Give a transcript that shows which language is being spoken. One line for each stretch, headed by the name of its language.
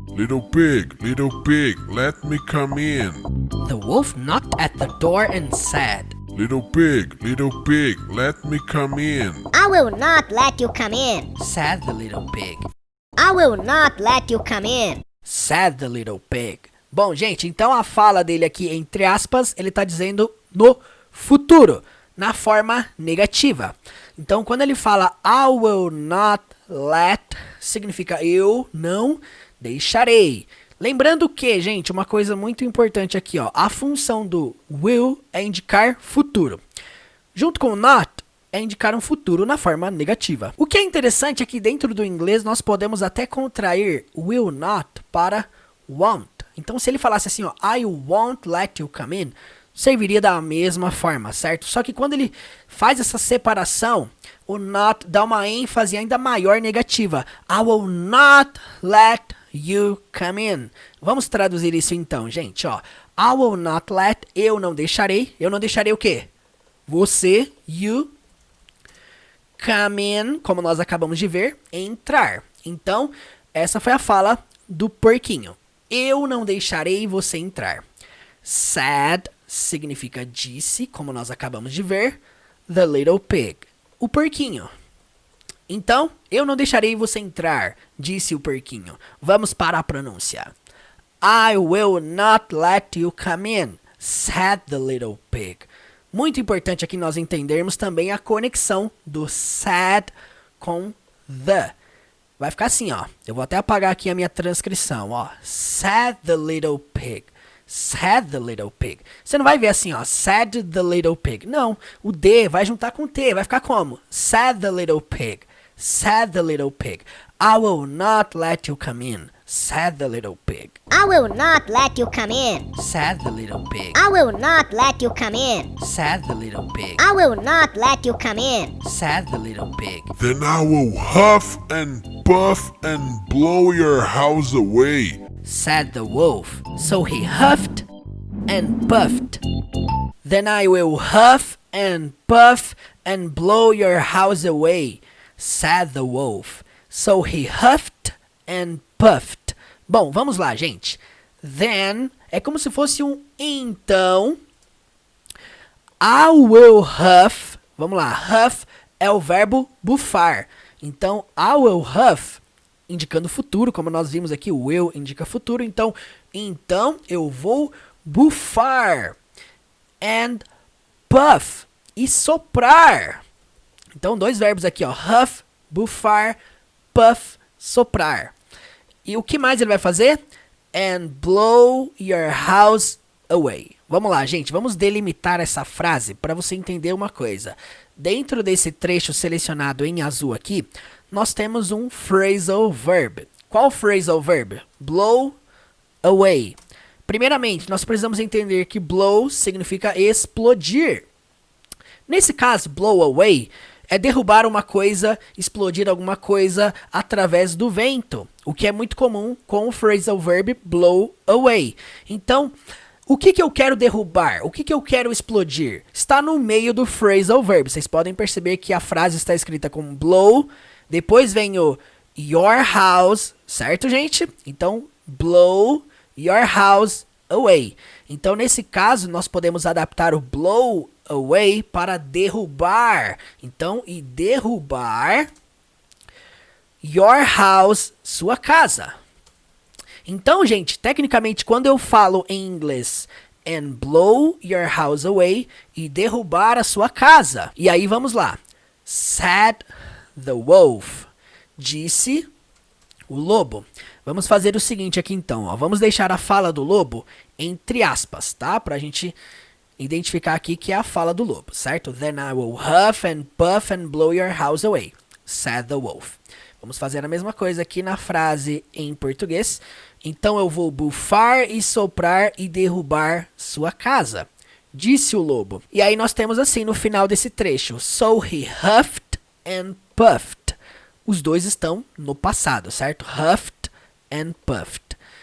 English: Little pig, let me come in. The wolf knocked at the door and said, Little pig, let me come in. I will not let you come in. said the little pig. I will not let you come in. Said the little pig.
Portuguese: Bom, gente, então a fala dele aqui, entre aspas, ele está dizendo no futuro, na forma negativa. Então, quando ele fala
English: I will not let,
Portuguese: significa eu não deixarei. Lembrando que, gente, uma coisa muito importante aqui, ó, a função do will é indicar futuro. Junto com not é indicar um futuro na forma negativa. O que é interessante é que dentro do inglês nós podemos até contrair will not para won't. Então, se ele falasse assim, ó,
English: I won't let you come in,
Portuguese: serviria da mesma forma, certo? Só que quando ele faz essa separação, o not dá uma ênfase ainda maior negativa.
English: I will not let you come in.
Portuguese: Vamos traduzir isso então, gente, ó.
English: I will not let,
Portuguese: eu não deixarei o quê? Você, you, come in, como nós acabamos de ver, entrar. Então, essa foi a fala do porquinho. Eu não deixarei você entrar. Said significa disse, como nós acabamos de ver.
English: The little pig,
Portuguese: o porquinho. Então, eu não deixarei você entrar, disse o porquinho. Vamos para a pronúncia.
English: I will not let you come in, said the little pig.
Portuguese: Muito importante aqui nós entendermos também a conexão do said com the. Vai ficar assim, ó. Eu vou até apagar aqui a minha transcrição, ó.
English: Said the little pig. Said the little pig.
Portuguese: Você não vai ver assim, ó.
English: Said the little pig.
Portuguese: Não. O D vai juntar com o T. Vai ficar como?
English: Said the little pig. Said the little pig. I will not let you come in, said the little pig. I will not let you come in. Said the little pig. I will not let you come in. Said the little pig. I will not let you come in. Said the little pig. Then I will huff and puff and blow your house away. Said the wolf. So he huffed and puffed. Then I will huff and puff and blow your house away, said the wolf. So he huffed and puffed.
Portuguese: Bom, vamos lá, gente. Then é como se fosse um então.
English: I will huff.
Portuguese: Vamos lá, huff é o verbo bufar. Então,
English: I will huff,
Portuguese: indicando futuro, como nós vimos aqui, o will indica futuro. Então eu vou bufar.
English: And puff,
Portuguese: e soprar. Então, dois verbos aqui, ó, huff, bufar, puff, soprar. E o que mais ele vai fazer?
English: And blow your house away.
Portuguese: Vamos lá, gente, vamos delimitar essa frase para você entender uma coisa. Dentro desse trecho selecionado em azul aqui, nós temos um phrasal verb. Qual phrasal verb? Blow away. Primeiramente, nós precisamos entender que blow significa explodir. Nesse caso, blow away é derrubar uma coisa, explodir alguma coisa através do vento, o que é muito comum com o phrasal verb blow away. Então, o que eu quero derrubar? O que eu quero explodir? Está no meio do phrasal verb. Vocês podem perceber que a frase está escrita com blow, depois vem o
English: your house,
Portuguese: certo, gente? Então,
English: blow your house away.
Portuguese: Então, nesse caso, nós podemos adaptar o blow away para derrubar. Então, e derrubar
English: your house,
Portuguese: sua casa. Então, gente, tecnicamente, quando eu falo em inglês
English: and blow your house away
Portuguese: e derrubar a sua casa. E aí, vamos lá.
English: Said the wolf.
Portuguese: Disse o lobo. Vamos fazer o seguinte aqui então, ó. Vamos deixar a fala do lobo entre aspas, tá? Pra gente identificar aqui que é a fala do lobo, certo?
English: Then I will huff and puff and blow your house away, said the wolf.
Portuguese: Vamos fazer a mesma coisa aqui na frase em português. Então eu vou bufar e soprar e derrubar sua casa, disse o lobo. E aí nós temos assim no final desse trecho.
English: So he huffed and puffed.
Portuguese: Os dois estão no passado, certo?
English: Huffed and puffed.